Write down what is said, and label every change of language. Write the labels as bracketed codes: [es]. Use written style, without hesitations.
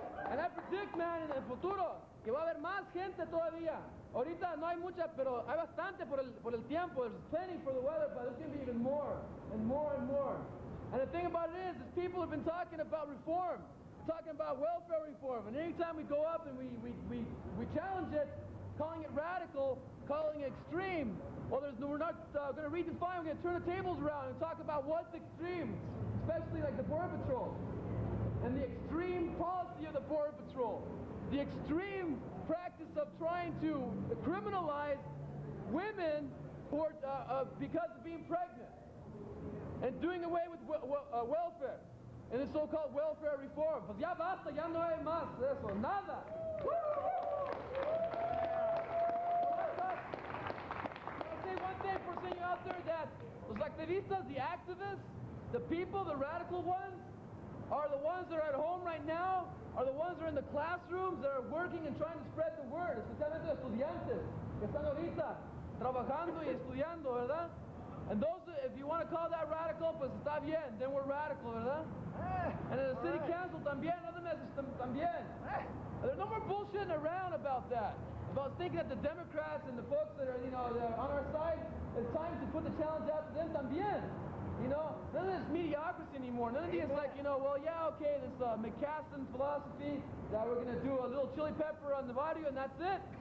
[en] And I predict, man, [es] en el futuro, que va a haber más gente todavía. Ahorita no hay mucha, pero hay bastante por el tiempo. [en] There's plenty for the weather, but there's going to be even more and more and more. And the thing about it is people have been talking about reform, talking about welfare reform. And anytime we go up and we challenge it, calling it radical, calling it extreme, well, we're not going to redefine, we're going to turn the tables around and talk about what's extreme, especially like the Border Patrol. And the extreme policy of the Border Patrol, the extreme practice of trying to criminalize women who are, because of being pregnant, and doing away with welfare, and the so-called welfare reform. [es] Pues ya basta, ya no hay más de eso, nada. [en] I'll say one thing for saying out there that [es] los activistas, [en] the activists, the people, the radical ones, are the ones that are at home right now, are the ones that are in the classrooms, that are working and trying to spread the word, [es] especialmente los estudiantes que están ahorita trabajando y estudiando, ¿verdad? [en] And those, if you want to call that radical, [es] pues está bien, [en] then we're radical, ¿verdad? And in the city council también, other messages también. There's no more bullshitting around about that, about thinking that the Democrats and the folks that are, that are on our side, it's time to put the challenge out to them también. None of this mediocrity anymore. None of these like, well, yeah, okay, this McCaslin philosophy that we're going to do a little chili pepper on the audio and that's it.